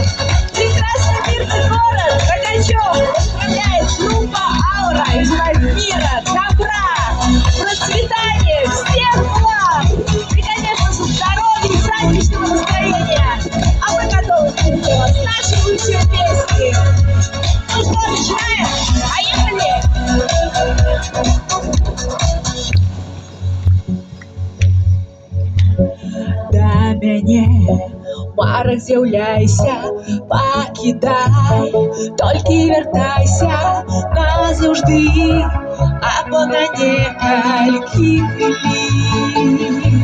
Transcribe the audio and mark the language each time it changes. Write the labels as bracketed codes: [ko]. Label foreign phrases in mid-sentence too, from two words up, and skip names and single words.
[ru] Прекрасный мирный город Рогачев поздравляет группа «Аура» и желает мира, добра, процветания, всех благ и, конечно же, здоровья и праздничного настроения. А мы готовы встретить вас с нашей лучшей песней. Ну что, начинаем? Поехали! [be] Да мяне марах з'яўляйся, пакідай, толькі вяртайся назаўжды, або на некалькі хвілін.